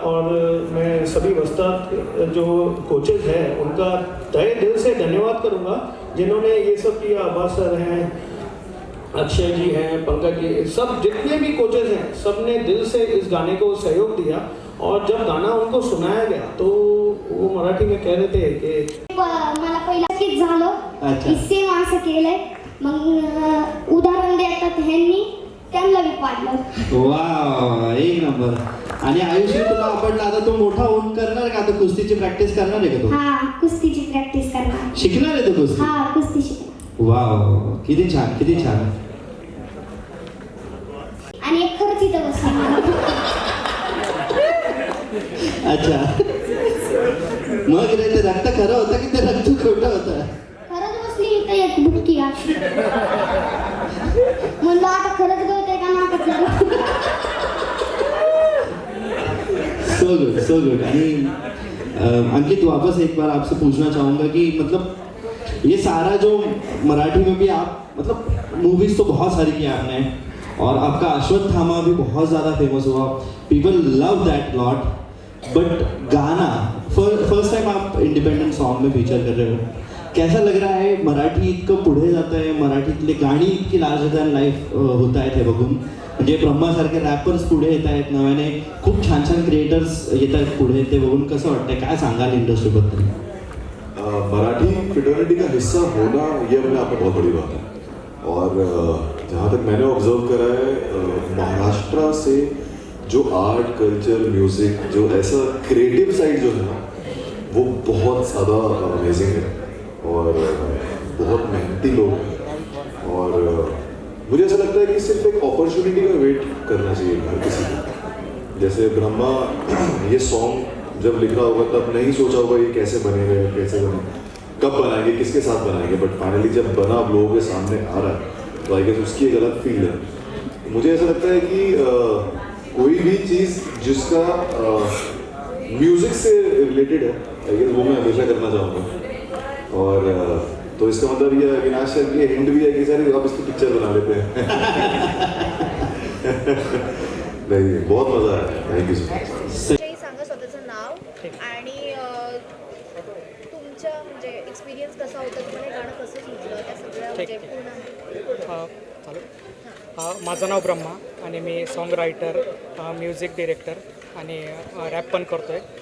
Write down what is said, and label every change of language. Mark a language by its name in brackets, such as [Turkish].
[Hindi] और मैं सभी वस्ताद जो कोचेज हैं उनका तहे दिल से धन्यवाद करूंगा, जिन्होंने ये सब किया। अब्बास सर हैं, अक्षय जी हैं, पंकज जी, सब जितने भी कोचेज हैं, सब ने दिल से इस गाने को सहयोग दिया। और जब गाना उनको सुनाया गया तो वो मराठी में कह रहे थे की [Marathi] मला पहिला कित झालं, सेम असं केलंय. मग उदाहरण देतात ह्यांनी, त्यांना बी पाडलं. वा, एक नंबर. आणि आयुष्य तुला आवडला, आता तू मोठा होऊन करणार का? आता कुस्तीची प्रॅक्टिस करणार आहे का तू? हा, कुस्तीची प्रॅक्टिस करणार. शिकणार आहे तू कुस्ती? हा, कुस्ती शिकणार. वा, किती छान, किती छान. आणि एक खरंच इथं बसली. अच्छा, मग रे ते रक्त खरं होतं की ते रक्त खोटं होतं? खरंच बसली इथं एक बुक्की अशी. म्हणलं आता खरंच गळतंय का नाटक. [English] So good, so good. [Hindi] आणि अंकित, वापस एक बार आपसे पूछना चाहूँगा कि मतलब ये सारा जो मराठी में भी आप, मतलब मूवीज तो बहुत सारी की आपने, और आपका अश्वत्थामा भी बहुत ज़्यादा फेमस हुआ, [English] People love that lot. [Hindi] But गाना फर्स्ट टाइम आप इंडिपेंडेंट सॉन्ग में फीचर कर रहे हो, कैसा लग रहा है? [Marathi] मराठी इतकं पुढे जातं आहे, मराठीतले गाणी इतकी लार्जर दॅन लाईफ होत आहेत हे बघून. म्हणजे ब्रह्मासारखे रॅपर्स पुढे येत आहेत नव्याने, खूप छान छान क्रिएटर्स येत आहेत पुढे, ते बघून कसं वाटतंय? काय सांगाल इंडस्ट्रीबद्दल? [Hindi] मराठी फ्रेटर्निटी का हिस्सा होना ये अपने आप में बहुत बड़ी बात है. और जहाँ तक मैंने ऑब्जर्व करा है, महाराष्ट्र से जो आर्ट, कल्चर, म्यूजिक, जो ऐसा क्रिएटिव साइड जो है ना, वो बहुत ज़्यादा अमेजिंग है और बहुत मेहनती लोग हैं. और मुझे ऐसा लगता है कि सिर्फ एक अपॉर्चुनिटी का वेट करना चाहिए हर किसी को. जैसे ब्रह्मा ये सॉन्ग जब लिख रहा होगा तब नहीं सोचा होगा ये कैसे बनेगा, कैसे बनेगा, कब बनाएंगे, किसके साथ बनाएंगे, बट फाइनली जब बना लोगों के सामने आ रहा है तो आई गेस उसकी एक अलग फील है. मुझे ऐसा लगता है कि कोई भी चीज़ जिसका म्यूजिक से रिलेटेड है, आई गेस वो मैं हमेशा करना चाहूँगा. और तो इसका मतलब ये अविनाश सर की हिंट भी है कि सर आप इसकी पिक्चर बना लेते हैं. नहीं, बहुत मजा आया. [English] Thank you so much. [Marathi] सांगा स्वतःचं नाव आणि तुमच्या म्हणजे एक्सपिरियन्स कसा होता, तुम्हाला गाणं कसं सुचलं, त्या सगळ्या म्हणजे पूर्ण. माझं नाव ब्रह्मा आणि मी सॉन्ग रायटर, म्युझिक डिरेक्टर आणि रॅप पण करतो आहे.